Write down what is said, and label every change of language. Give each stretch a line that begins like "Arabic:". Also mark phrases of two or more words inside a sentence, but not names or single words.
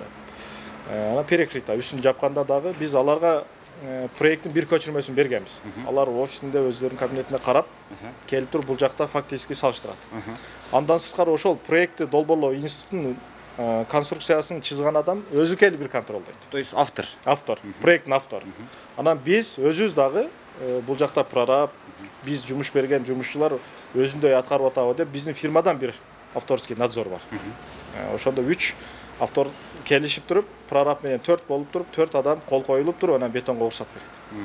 Kyrgyz: Анан перекрыта үстүн жапканда дагы биз аларга проекттин бир көчүрмөсүн бергенбиз. Алар офисинде өздөрүнүн кабинетине карап, келип туруп бул жакта фактически салыштырат. Андан сырткары ошол проектти долбоорлоо институтунун конструкциясын чызган адам өзү келип бир контролдойт.
Russian: То есть автор.
Kyrgyz: Автор, проекттин автору. Анан биз өзүбүз дагы бул жакта прораб, биз жумуш берген жумушчулар өзүндөй аткарып атабы деп биздин фирмадан бир
Russian: авторский надзор
Kyrgyz: бар. Ошондо 3 автор келишип туруп, прораб менен 4 болуп туруп, 4 адам кол коюлуп туруп, анан бетонго уруксат берет.